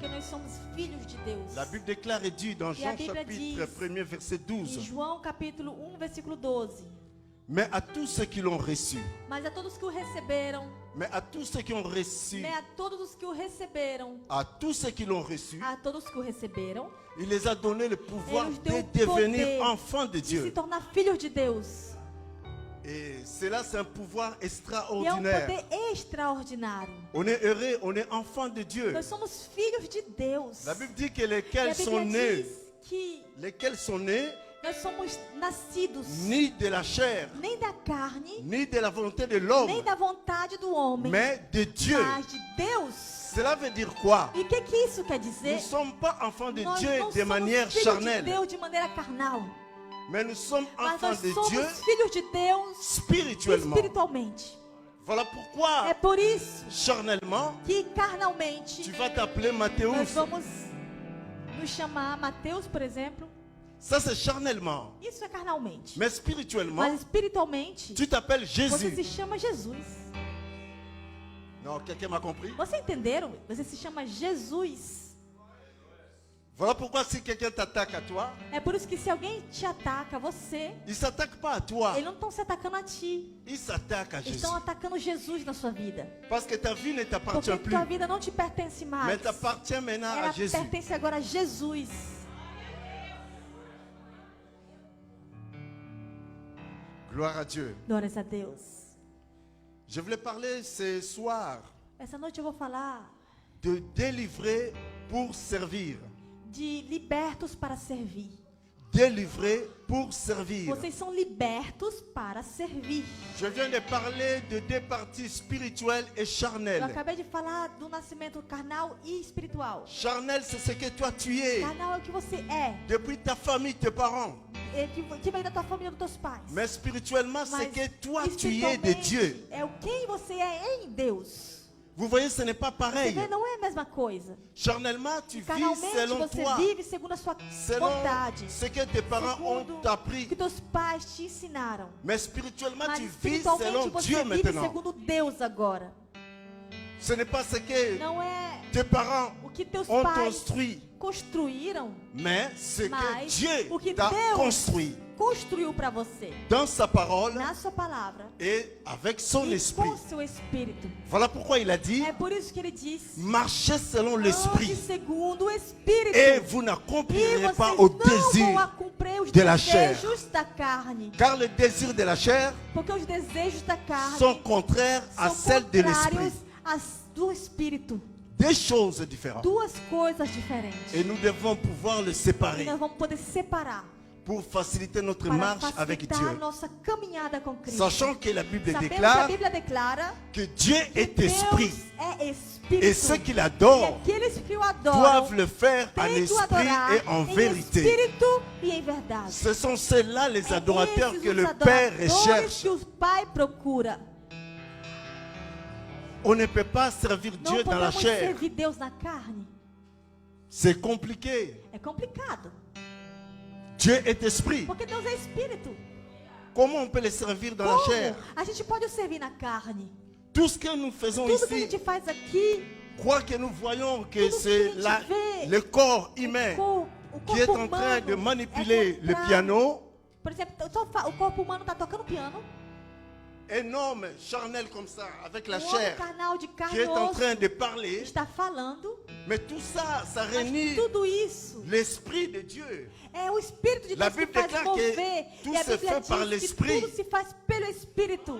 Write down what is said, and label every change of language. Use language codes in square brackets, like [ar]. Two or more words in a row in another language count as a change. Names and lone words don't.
[pt] Porque nós somos filhos de Deus. [fr] La Bible déclare et dit dans [pt] E a [fr] Jean [pt] Bíblia [fr] chapitre [pt] diz [fr] 1er verset [pt] Em [fr] 12. [pt] João capítulo 1, versículo 12. [fr] Mais à tous ceux qui l'ont reçu, [pt] Mas a todos que o receberam, [fr] Mais à tous ceux qui ont reçu, [pt] mas a todos os que o receberam, [fr] à tous ceux qui l'ont reçu, [pt] a todos que o receberam, [fr] il les a donné le pouvoir [pt] Ele nos [fr] de [pt] deu o [fr] devenir [pt] poder [fr] enfants de [pt] de se [fr] Dieu. [pt] tornar filhos de Deus. [fr] Et cela, c'est un pouvoir [pt] E é um [fr] extraordinaire. [pt] poder extraordinário. [fr] On est heureux, on est enfants de Dieu. [pt] Nós somos filhos de Deus. [fr] La Bible dit que [pt] E a [fr] lesquels sont [pt] Bíblia [fr] nés, [pt] diz que [fr] nés [pt] nós somos nascidos [fr] ni de la chair, [pt] nem da carne, [fr] ni de la volonté de l'homme, [pt] nem da vontade do homem, [fr] mais de Dieu. [pt] mas de Deus. [fr] Cela veut dire quoi? [pt] E o que isso quer [fr] Nous [pt] dizer? [fr] ne sommes pas enfants de [pt] Nós [fr] Dieu [pt] não [fr] de [pt] somos [fr] manière [pt] filhos de [fr] charnelle, [pt] Deus de maneira carnal, [fr] mais nous sommes [pt] mas [fr] enfants [pt] nós [fr] de [pt] somos [fr] Dieu [pt] filhos de Deus [fr] spirituellement. [pt] espiritualmente. [fr] Voilà pourquoi, [pt] É por isso [fr] charnellement, [pt] que carnalmente [fr] tu vas t'appeler [pt] nós [fr] Mathéus. [pt] vamos nos chamar Mateus, por exemplo. [fr] Ça, c'est charnellement. [pt] Isso é carnalmente. [fr] Mais spirituellement, [pt] Mas espiritualmente, [fr] tu t'appelles [pt] você se [fr] Jésus. [pt] chama Jesus. [fr] Non, quelqu'un m'a compris? [pt] Você entenderam? Você se chama Jesus. [fr] Voilà pourquoi si quelqu'un t'attaque à toi, [pt] É por isso que se alguém te ataca, você, [fr] il ne s'attaque pas à toi, [pt] eles não estão se atacando a ti. [fr] il s'attaque à [pt] Eles [fr] Jésus. [pt] estão atacando Jesus na sua vida. [fr] Parce que ta vie ne t'appartient [pt] Porque [fr] plus, [pt] tua vida não te pertence mais. [fr] mais t'appartient maintenant à [pt] Ela [fr] Jésus. [pt] pertence agora a Jesus. [fr] Gloire à Dieu. [pt] Glórias a Deus. [fr] Je voulais parler ce soir [pt] Essa noite eu vou falar [fr] de délivrer pour servir. [pt] de libertos para servir. [fr] Délivrer pour servir. [pt] Vocês são libertos para servir. [fr] Je viens de parler de deux parties spirituelles et [pt] Eu [fr] charnelles. [pt] acabei de falar do nascimento carnal e espiritual. [fr] Charnel, c'est ce que toi tu es. [pt] Carnal é o que você é. [fr] Depuis ta famille, tes parents. [pt] Que vem da tua família, dos teus pais. [fr] Mais spirituellement, c'est [pt] Mas [fr] que toi tu es de Dieu. [pt] espiritualmente é o quem você é em Deus. [fr] Vous voyez, ce n'est pas [pt] Você [fr] pareil. [pt] vê, não é a mesma coisa. [fr] Charnellement, tu vis [pt] Carnalmente [fr] selon [pt] você [fr] toi. [pt] vive segundo a sua [fr] Selon [pt] vontade. [fr] ce que tes parents [pt] Segundo [fr] ont [pt] o [fr] appris. [pt] que teus pais te ensinaram. [fr] Mais spirituellement, [pt] Mas [fr] tu vis selon [pt] espiritualmente você [fr] Dieu [pt] vive [fr] maintenant. [pt] segundo Deus agora. [fr] Ce n'est pas ce que [pt] Não é [fr] tes parents [pt] o que teus [fr] ont [pt] pais [fr] construit, [pt] construíram, [fr] mais ce que [pt] mas [fr] Dieu [pt] o que [fr] t'a [pt] Deus [fr] construit [pt] construiu para você. [fr] dans sa parole [pt] Na sua palavra. [fr] et avec son [pt] E [fr] esprit. [pt] com seu espírito. [fr] Voilà pourquoi il a dit, [pt] É por isso que ele diz: [fr] marchez selon l'esprit [pt] ande segundo o espírito. [fr] et vous [pt] E [fr] n'accomplirez [pt] vocês [fr] pas au [pt] não vão [fr] désir. [pt] cumprir os [fr] de la chair. [pt] desejos da carne. [fr] Car les désirs de la chair [pt] Porque os desejos da carne [fr] sont contraires à [pt] são [fr] celles de l'esprit. [pt] contrários às do espírito. [fr] Des choses différentes. [pt] Duas coisas diferentes. [fr] Et nous devons pouvoir le [pt] E [fr] séparer [pt] nós vamos poder separar [fr] pour faciliter notre [pt] para [fr] marche avec [pt] facilitar a [fr] Dieu. [pt] nossa caminhada com Cristo. [fr] Sachant que la Bible [pt] Sabemos que a [fr] déclare [pt] Bíblia declara [fr] que Dieu [pt] que [fr] est [pt] Deus [fr] esprit. [pt] é espírito. [fr] Et ceux qui [pt] E [fr] l'adorent [pt] aqueles que o adoram [fr] doivent le faire en [pt] têm que o [fr] esprit [pt] adorar [fr] et en [pt] em [fr] vérité. [pt] espírito e em verdade. [fr] Ce sont ceux-là les [pt] É [fr] adorateurs [pt] esses [fr] que [pt] os [fr] le Père [pt] adoradores [fr] recherche. [pt] que o Pai procura. [fr] On ne peut pas servir [pt] Não [fr] Dieu dans la [pt] podemos [fr] chair. [pt] servir Deus na carne. [fr] C'est compliqué. [pt] É complicado. [fr] Dieu est esprit. [pt] Porque Deus é espírito. [fr] Comment on peut le servir dans la [pt] Como [fr] chair? [pt] a gente pode o servir na carne? [fr] Tout ce que nous faisons [pt] Tudo que a [fr] ici, [pt] gente faz aqui, [fr] crois que nous voyons que [pt] Tudo que [fr] c'est [pt] a gente vê, [fr] le corps [pt] o [fr] humain [pt] corpo [fr] qui est en [pt] humano [fr] train de [pt] é [fr] manipuler le [pt] contrário. [fr] piano. [pt] Por exemplo, o corpo humano está tocando piano. [fr] Énorme, charnel comme ça, avec la [pt] O homem [fr] chair, [pt] carnal de [fr] qui [pt] carne [fr] est [pt] e [fr] en [pt] osso [fr] train de parler. [pt] está falando. [fr] Mais tout ça, ça [pt] Mas [fr] réunit [pt] tudo isso [fr] l'esprit de Dieu. [pt] é o Espírito de [fr] La [pt] Deus que [fr] Bible [pt] faz [fr] déclare [pt] mover. [fr] que tout [pt] E a [fr] se [pt] Bíblia [fr] fait par [pt] diz que [fr] l'Esprit. [pt] tudo se faz pelo Espírito.